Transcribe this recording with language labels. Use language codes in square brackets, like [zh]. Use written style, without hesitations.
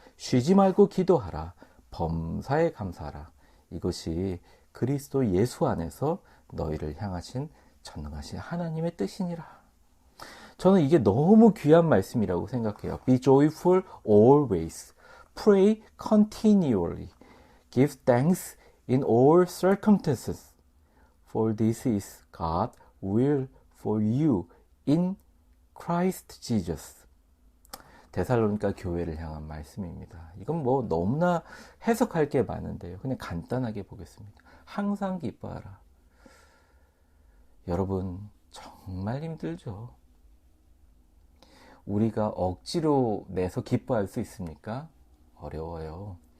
[ko] 쉬지 말고 기도하라. 범사에 감사하라. 이것이 그리스도 예수 안에서 너희를 향하신 전능하신 하나님의 뜻이니라. 저는 이게 너무 귀한 말씀이라고 생각해요. [en] Be joyful always. Pray continually. Give thanks in all circumstances. For this is God's will for you in Christ Jesus. [ko] 데살로니가 교회를 향한 말씀입니다. 이건 너무나 해석할 게 많은데요. 그냥 간단하게 보겠습니다. 항상 기뻐하라. 여러분 정말 힘들죠. 우리가 억지로 내서 기뻐할 수 있습니까? 어려워요.